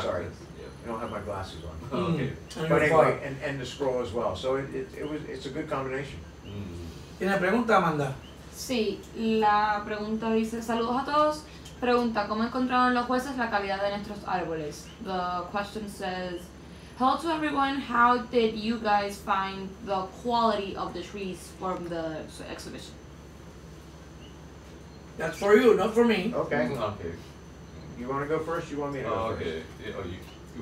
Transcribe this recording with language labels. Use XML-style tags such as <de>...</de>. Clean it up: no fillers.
<en>Sorry, I don't have my glasses on. Okay. And But your anyway, far. and the scroll as well. So it's a good combination.</en> <es>¿Tiene pregunta, Amanda? Sí, la pregunta dice, saludos a todos. Pregunta, ¿cómo encontraron los jueces la calidad de nuestros árboles?</es> <en>The question says, hello to everyone, how did you guys find the quality of the trees from the exhibition? That's for you, not for me. Okay. Okay. You want to go first? You want me to go first? Okay. You</en>